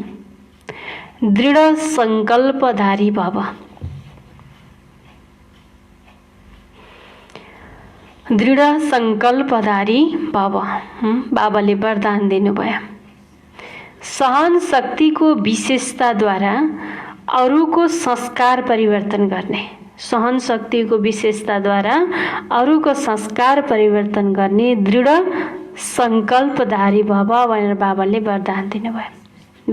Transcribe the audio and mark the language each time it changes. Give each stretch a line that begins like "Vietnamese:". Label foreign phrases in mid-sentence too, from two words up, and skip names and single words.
Nepali: दृढ संकल्पधारी भव। दृढ सङ्कल्पधारी भव। बाबाले वरदान दिनुभयो। सहन शक्तिको विशेषताद्वारा अरूको संस्कार परिवर्तन गर्ने, सहन शक्तिको विशेषताद्वारा अरूको संस्कार परिवर्तन गर्ने दृढ सङ्कल्पधारी भव भनेर बाबाले वरदान दिनुभयो।